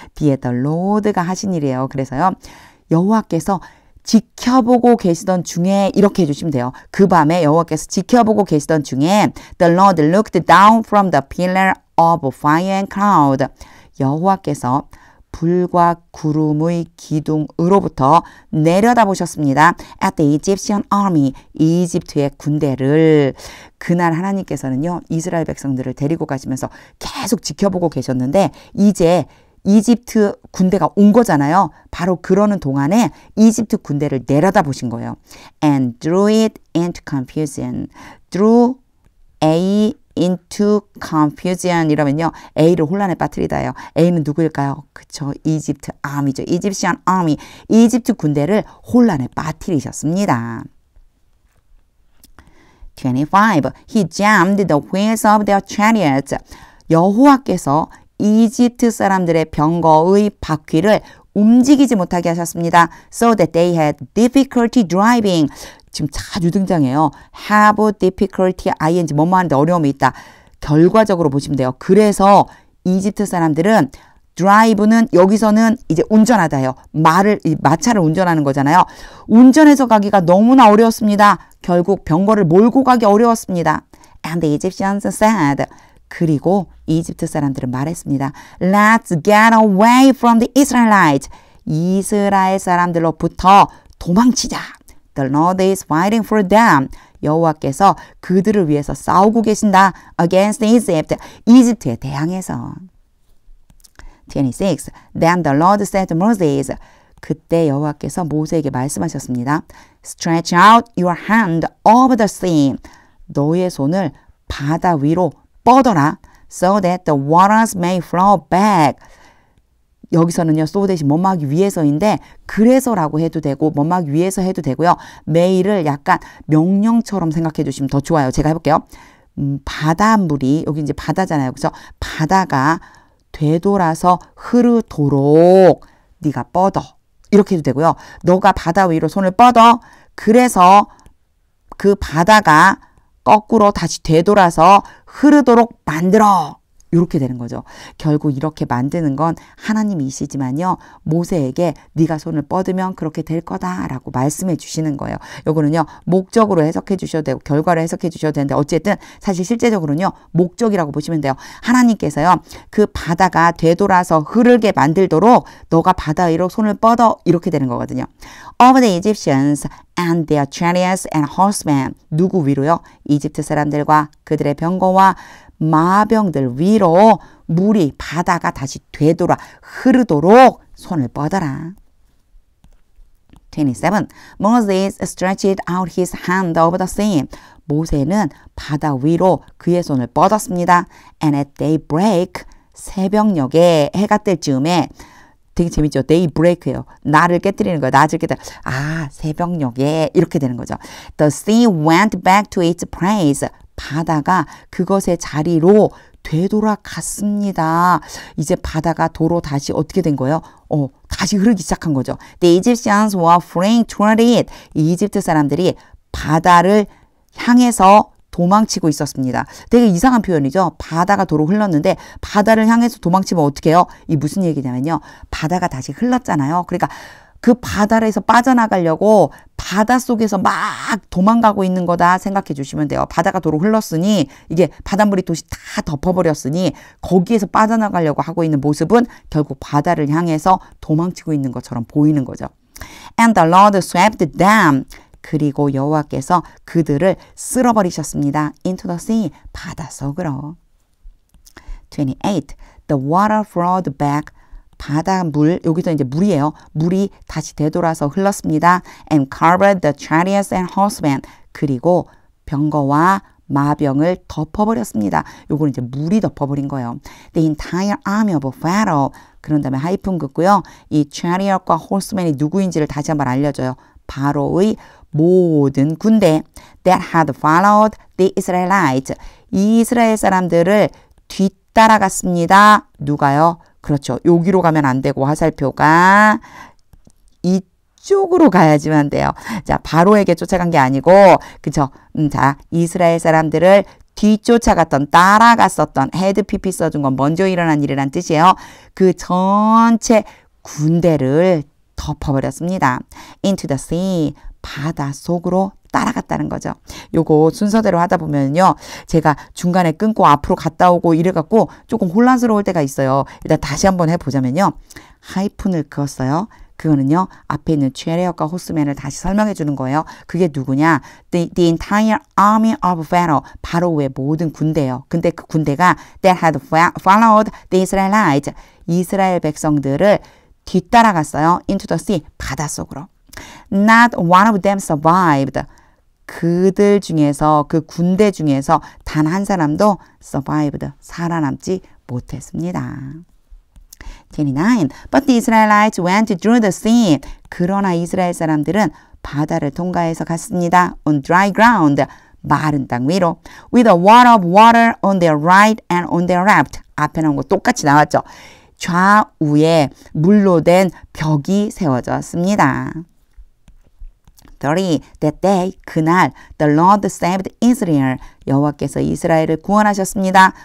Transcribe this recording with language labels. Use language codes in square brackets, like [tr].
[ko] 뒤에 the Lord가 하신 일이에요. 그래서요. 여호와께서 지켜보고 계시던 중에 이렇게 해주시면 돼요. 그 밤에 여호와께서 지켜보고 계시던 중에 [en] The Lord looked down from the pillar of fire and cloud. [ko] 여호와께서 불과 구름의 기둥으로부터 내려다보셨습니다. [en] At the Egyptian army. [ko] 이집트의 군대를. 그날 하나님께서는요. 이스라엘 백성들을 데리고 가시면서 계속 지켜보고 계셨는데 이제 이집트 군대가 온 거잖아요. 바로 그러는 동안에 이집트 군대를 내려다보신 거예요. [en] And drew it into confusion. drew A into confusion [ko] 이러면요. A를 혼란에 빠뜨리다예요. A는 누구일까요? 그쵸. 이집트 아미죠. [en] Egyptian army. [ko] 이집트 군대를 혼란에 빠뜨리셨습니다. 25. [en] He jammed the wheels of their chariots. [ko] 여호와께서 이집트 사람들의 병거의 바퀴를 움직이지 못하게 하셨습니다. [en] So that they had difficulty driving. [ko] 지금 자주 등장해요. [en] have difficulty, ing, [ko] 뭐뭐 하는데 어려움이 있다. 결과적으로 보시면 돼요. 그래서 이집트 사람들은 drive는 여기서는 이제 운전하다예요. 마차를 운전하는 거잖아요. 운전해서 가기가 너무나 어려웠습니다. 결국 병거를 몰고 가기 어려웠습니다. [en] And the Egyptians said. [ko] 그리고 이집트 사람들은 말했습니다. [en] Let's get away from the Israelites. [ko] 이스라엘 사람들로부터 도망치자. [en] The Lord is fighting for them. [ko] 여호와께서 그들을 위해서 싸우고 계신다. [en] Against Egypt. [ko] 이집트에 대항해서. 26. [en] Then the Lord said to Moses. [ko] 그때 여호와께서 모세에게 말씀하셨습니다. [en] Stretch out your hand over the sea. [ko] 너의 손을 바다 위로 뻗어라. [en] So that the waters may flow back. [ko] 여기서는요, so 대신 뭐뭐 위해서인데 그래서라고 해도 되고 뭐뭐 위해서 해도 되고요. may를 약간 명령처럼 생각해 주시면 더 좋아요. 제가 해볼게요. 바닷물이 여기 이제 바다잖아요. 그래서 바다가 되돌아서 흐르도록 네가 뻗어. 이렇게 해도 되고요. 너가 바다 위로 손을 뻗어. 그래서 그 바다가 거꾸로 다시 되돌아서 흐르도록 만들어. 이렇게 되는 거죠. 결국 이렇게 만드는 건 하나님이시지만요. 모세에게 네가 손을 뻗으면 그렇게 될 거다라고 말씀해 주시는 거예요. 요거는요. 목적으로 해석해 주셔도 되고 결과를 해석해 주셔도 되는데 어쨌든 사실 실제적으로는요. 목적이라고 보시면 돼요. 하나님께서요. 그 바다가 되돌아서 흐르게 만들도록 너가 바다 위로 손을 뻗어 이렇게 되는 거거든요. [en] Of the Egyptians and their chariots and horsemen. [ko] 누구 위로요? 이집트 사람들과 그들의 병거와 마병들 위로 물이 바다가 다시 되돌아 흐르도록 손을 뻗어라. 27. [en] Moses stretched out his hand over the sea. [ko] 모세는 바다 위로 그의 손을 뻗었습니다. [en] And at daybreak, [ko] 새벽녘에 해가 뜰 즈음에 되게 재밌죠. daybreak예요. 나를 깨뜨리는 거예요. 낮을 깨뜨려. 새벽녘에 이렇게 되는 거죠. [en] The sea went back to its place. [ko] 바다가 그것의 자리로 되돌아갔습니다. 이제 바다가 도로 다시 어떻게 된 거예요? 다시 흐르기 시작한 거죠. [en] The Egyptians were fleeing toward it. [ko] 이집트 사람들이 바다를 향해서 도망치고 있었습니다. 되게 이상한 표현이죠. 바다가 도로 흘렀는데 바다를 향해서 도망치면 어떻게 해요? 이 무슨 얘기냐면요. 바다가 다시 흘렀잖아요. 그러니까 그 바다에서 빠져나가려고 바닷속에서 막 도망가고 있는 거다 생각해 주시면 돼요. 바다가 도로 흘렀으니 이게 바닷물이 도시 다 덮어버렸으니 거기에서 빠져나가려고 하고 있는 모습은 결국 바다를 향해서 도망치고 있는 것처럼 보이는 거죠. [en] And the Lord swept them. [ko] 그리고 여호와께서 그들을 쓸어버리셨습니다. [en] Into the sea. [ko] 바닷속으로. [en] 28. The water flowed back. [ko] 바닷물, 여기서 이제 물이에요. 물이 다시 되돌아서 흘렀습니다. And covered the chariots and horsemen. 그리고 병거와 마병을 덮어버렸습니다. 요거는 이제 물이 덮어버린 거예요. [en] The entire army of Pharaoh. [ko] 그런 다음에 하이픈 긋고요. 이 chariot과 horsemen이 누구인지를 다시 한번 알려줘요. 바로의 모든 군대. [en] That had followed the Israelites. [ko] 이 이스라엘 사람들을 뒤따라갔습니다. 누가요? 그렇죠. 여기로 가면 안 되고 화살표가 이쪽으로 가야지만 돼요. 자, 바로에게 쫓아간 게 아니고, 그쵸? 자, 이스라엘 사람들을 뒤쫓아갔던, 따라갔었던, 헤드 PP 써준 건 먼저 일어난 일이란 뜻이에요. 그 전체 군대를 덮어버렸습니다. [en] Into the sea. [ko] 바다 속으로 따라갔다는 거죠. 요거 순서대로 하다 보면요. 제가 중간에 끊고 앞으로 갔다 오고 이래갖고 조금 혼란스러울 때가 있어요. 일단 다시 한번 해보자면요. 하이픈을 그었어요. 그거는요. 앞에 있는 체리엇과 호스맨을 다시 설명해 주는 거예요. 그게 누구냐? [en] The entire army of Pharaoh. [ko] 바로의 모든 군대예요. 근데 그 군대가 [en] that had followed the Israelites. [ko] 이스라엘 백성들을 뒤따라갔어요. [en] Into the sea. [ko] 바닷속으로. [en] Not one of them survived. [ko] 그들 중에서 그 군대 중에서 단 한 사람도 survived. 살아남지 못했습니다. 29. [en] But the Israelites went through the sea. [ko] 그러나 이스라엘 사람들은 바다를 통과해서 갔습니다. [en] On dry ground. [ko] 마른 땅 위로. [en] With a wall of water on their right and on their left. [ko] 앞에 나온 거 똑같이 나왔죠. 좌우에 물로 된 벽이 세워졌습니다. [en] 30. That day, 그날, the Lord saved Israel. [ko] 여호와께서 이스라엘을 구원하셨습니다.